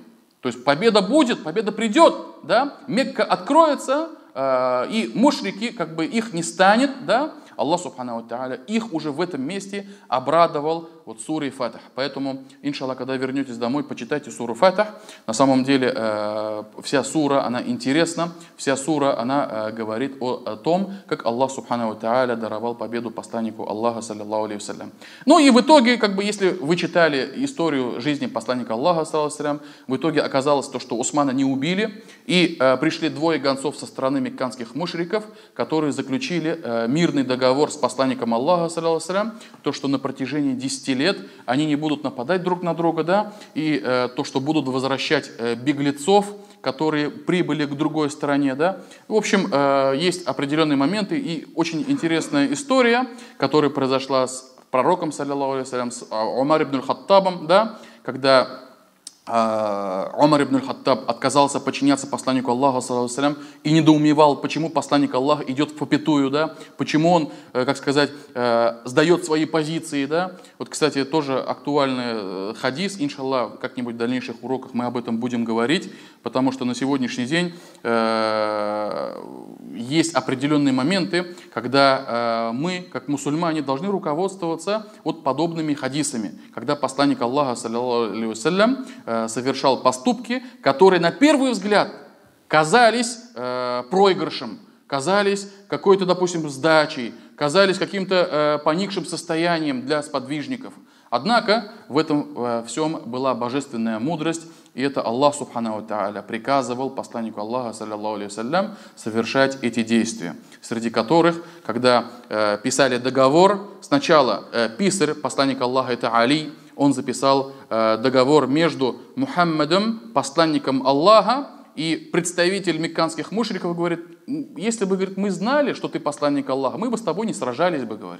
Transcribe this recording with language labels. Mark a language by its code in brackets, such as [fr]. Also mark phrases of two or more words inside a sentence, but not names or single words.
[ru] То есть победа будет, победа придет, да, Мекка откроется, и мушрики, как бы их не станет, да, Аллах [ar] سبحانه وتعالى [ru] их уже в этом месте обрадовал вот сурой Фатх. Поэтому, иншаллах, когда вернетесь домой, почитайте суру Фатх. На самом деле, вся сура, она интересна, вся сура, она говорит о том, как Аллах [ar] سبحانه وتعالى [ru] даровал победу посланнику Аллаха, [ar] صلى الله عليه وسلم. [ru] Ну и в итоге, как бы, если вы читали историю жизни посланника Аллаха, [ar] صلى الله عليه وسلم, [ru] в итоге оказалось то, что Усмана не убили, и пришли 2 гонцов со стороны мекканских мушриков, которые заключили мирный договор с посланником Аллаха, [ar] صلى الله عليه وسلم, [ru] то, что на протяжении 10 лет они не будут нападать друг на друга, да, и то, что будут возвращать беглецов, которые прибыли к другой стороне, да. В общем, есть определенные моменты и очень интересная история, которая произошла с пророком, [ar] صلى الله عليه وسلم, [ru] с Умар ибн аль-Хаттабом, да, когда Умар ибн аль-Хаттаб отказался подчиняться посланнику Аллаха, [ar] صلى الله عليه وسلم, [ru] и недоумевал, почему посланник Аллаха идет впопятую, да, почему он, как сказать, сдает свои позиции, да. Вот, кстати, тоже актуальный хадис, иншаллах, как-нибудь в дальнейших уроках мы об этом будем говорить, потому что на сегодняшний день есть определенные моменты, когда мы, как мусульмане, должны руководствоваться вот подобными хадисами, когда посланник Аллаха, [ar] صلى الله عليه وسلم, [ru] совершал поступки, которые на первый взгляд казались проигрышем, казались какой-то, допустим, сдачей, казались каким-то поникшим состоянием для сподвижников. Однако в этом всем была божественная мудрость, и это Аллах [ar] سبحانه تعالى [ru] приказывал посланнику Аллаха, [ar] صلى الله عليه وسلم, [ru] совершать эти действия, среди которых, когда писали договор, сначала писарь, посланник Аллаха, это Али, он записал договор между Мухаммадом, посланником Аллаха, и представитель мекканских мушриков говорит: если бы, говорит, мы знали, что ты посланник Аллаха, мы бы с тобой не сражались бы, говорит.